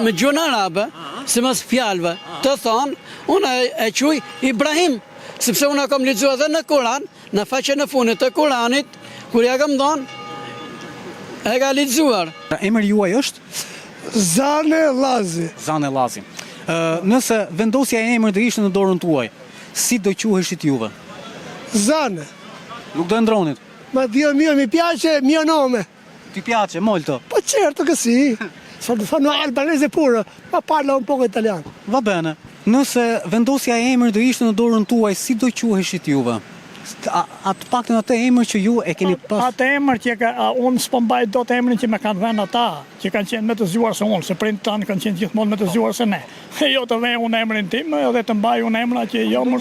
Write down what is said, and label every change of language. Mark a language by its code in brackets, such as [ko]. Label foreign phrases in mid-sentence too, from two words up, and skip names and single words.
[sq] Me gjuhën arabe, si mas fjalëve, të thonë, unë e quj Ibrahim, sepse unë kam lexuar edhe në Kur'an, në faqen e fundit të Kur'anit, kur ja kam thonë, e ka lexuar. Pra, emri juaj është Zane Lazi. Zane Lazi. Nëse vendosja e emrit do ishte në dorën tuaj, si do quheshit juve? Zane. Nuk do e ndronit. [it] Ma Dio mio, mi piace mio nome. Ti piace molto. Po certo che sì. Sono albanese pure, ma parlo un poco italiano. Va bene. [sq] Nëse vendosja e emrit do ishte në dorën tuaj, si do quheshit juve? Atë paktën atë emër që ju e keni pas. Atë emër që unë s'po mbaj do të emrin që me kanë vënë ata, që kanë qenë më të zgjuar se unë, se prindët tanë kanë qenë gjithmonë më të zgjuar se ne. Jo të vej unë emrin tim edhe të mbaj unë emra që jo më